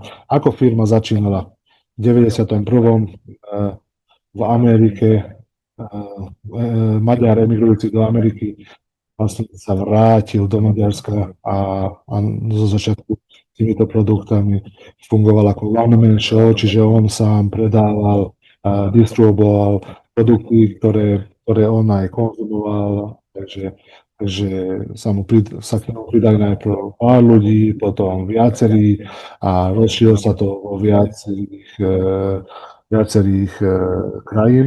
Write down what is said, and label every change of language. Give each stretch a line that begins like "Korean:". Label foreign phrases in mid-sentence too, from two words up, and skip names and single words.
Slovak: Ako firma začínala? V 91. v Amerike Maďar emigrujúci do Ameriky vlastne sa vrátil do Maďarska a zo začiatku týmito produktami fungoval ako
English: one-man show,
Slovak: čiže on sám predával, distribuoval produkty, ktoré on aj konzumoval, takže sa k tomu pridali najprv pár ľudí, potom viacerí a rozšírilo sa to vo viacerých krajín.